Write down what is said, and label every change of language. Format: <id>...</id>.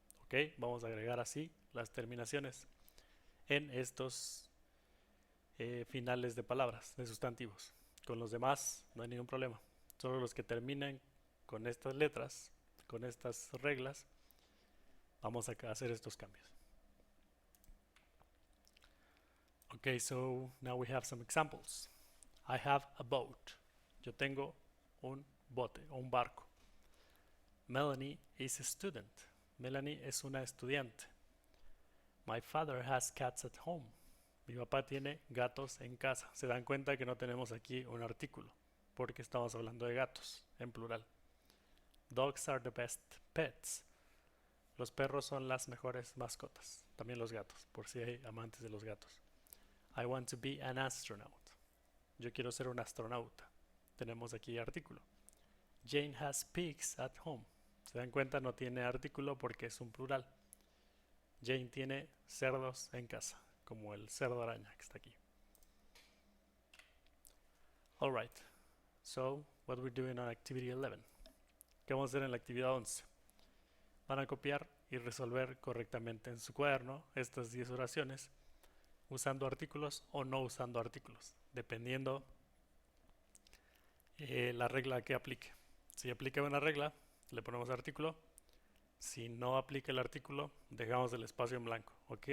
<es>Ok, vamos a agregar así las terminaciones en estos finales de palabras, de sustantivos. Con los demás no hay ningún problema. Solo los que terminen con estas letras, con estas reglas, vamos a hacer estos cambios.</es> <en>Okay, so now we have some examples. I have a boat.</en> <es>Yo tengo un bote o un barco.</es> <en>Melanie is a student.</en> <es>Melanie es una estudiante.</es> <en>My father has cats at home.</en> <es>Mi papá tiene gatos en casa. Se dan cuenta que no tenemos aquí un artículo, porque estamos hablando de gatos, en plural.</es> <en>Dogs are the best pets.</en> <es>Los perros son las mejores mascotas. También los gatos, por si hay amantes de los gatos.</es> <en>I want to be an astronaut.</en> <es>Yo quiero ser un astronauta. Tenemos aquí artículo.</es> <en>Jane has pigs at home.</en> <es>Se dan cuenta, no tiene artículo porque es un plural. Jane tiene cerdos en casa, como el cerdo araña que está aquí.</es> <en>Alright, so what we're doing on activity 11.</en> <es>¿Qué vamos a hacer en la actividad 11? Van a copiar y resolver correctamente en su cuaderno estas 10 oraciones usando artículos o no usando artículos, dependiendo la regla que aplique. Si aplica una regla, le ponemos artículo. Si no aplica el artículo, dejamos el espacio en blanco. ¿Ok?</es>